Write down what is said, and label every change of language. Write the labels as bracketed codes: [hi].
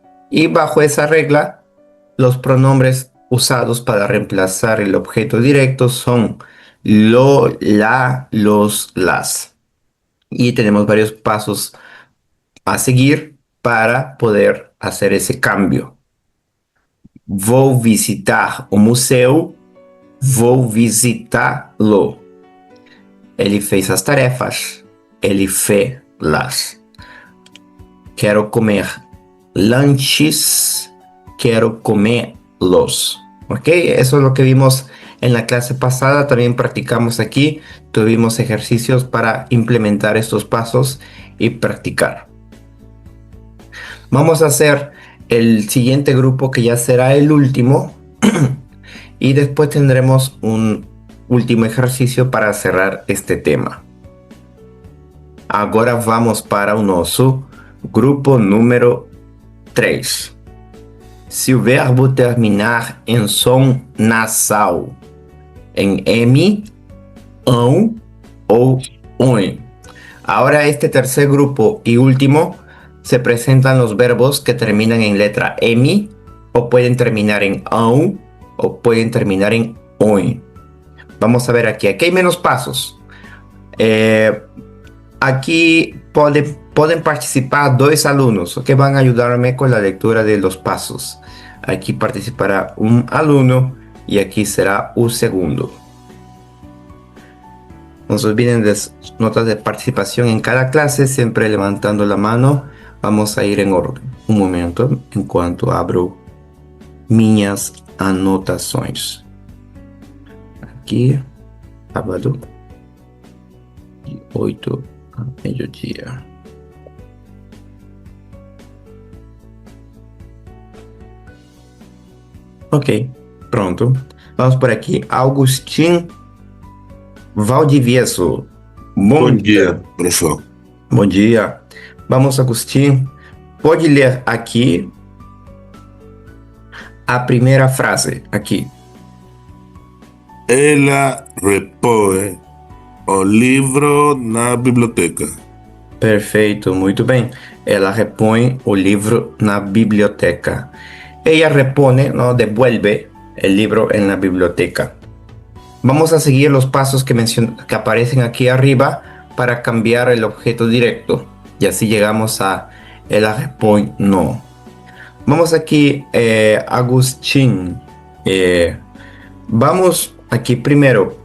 [es] Y bajo esa regla, los pronombres usados para reemplazar el objeto directo son lo, la, los, las. Y tenemos varios pasos a seguir para poder hacer ese cambio. [pt] Vou visitar o museu, vou visitá-lo. Ele fez as tarefas, ele fez-las. Quero comer lanches, [es] quiero comerlos. [pt] ¿Ok? [es] Eso es lo que vimos en la clase pasada. También practicamos aquí. Tuvimos ejercicios para implementar estos pasos y practicar. Vamos a hacer el siguiente grupo, que ya será el último. Y después tendremos un último ejercicio para cerrar este tema. [pt] Agora vamos para o nosso grupo número 3. Se o verbo terminar em som nasal, em M, ão ou ON. [es] Ahora, este tercer grupo y último, se presentan los verbos que terminan en letra M, o pueden terminar en ão, o pueden terminar en ON. Vamos a ver aquí. Aquí hay menos pasos. Aquí pueden participar dos alumnos que van a ayudarme con la lectura de los pasos. Aquí participará un alumno y aquí será un segundo. No se olviden de notas de participación en cada clase, siempre levantando la mano. Vamos a ir en orden. Un momento, en cuanto abro [pt] minhas anotações. Aqui, sábado, de 8 a meio-dia. Ok, pronto. Vamos por aqui. Agustin Valdivieso. Bom dia, professor. Bom dia. Vamos, Agustín. Pode ler aqui a primeira frase, aqui. Ela repõe o livro na biblioteca. Perfeito, muito bem. Ela repõe o livro na biblioteca. [es] Ella repone, ¿no? Devuelve el libro en la biblioteca. Vamos a seguir los pasos que aparecen aquí arriba para cambiar el objeto directo. Y así llegamos a ella [pt] repõe no. [es] Vamos aquí, Agustín. Vamos aquí primero.